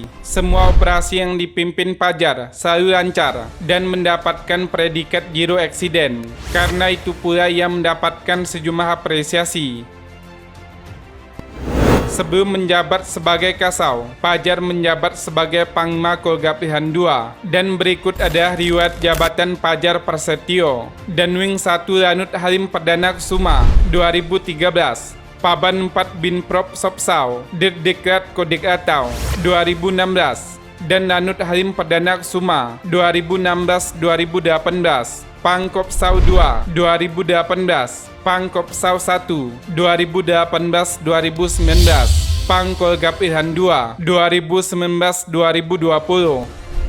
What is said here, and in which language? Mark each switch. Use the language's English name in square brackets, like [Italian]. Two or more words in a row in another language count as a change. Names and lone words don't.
[Indonesian] Semua operasi yang dipimpin Pajar selalu lancar dan mendapatkan predikat [English] Zero Accident. [Indonesian] Karena itu pula ia mendapatkan sejumlah apresiasi. Sebelum menjabat sebagai Kasau, Pajar menjabat sebagai Panglima Kolgapihan II, dan berikut ada riwayat jabatan Pajar Prasetyo. Danwing 1 Lanut Halim Perdana Kusuma 2013, Paban 4 Binprop Sopsau, Dirdiklat Kodik Atau 2016, dan Lanut Halim Perdana Kusuma 2016-2018, Pangkopsau 2 2018, Pangkopsau 1 2018-2019, Pangkolgapihan 2 2019-2020,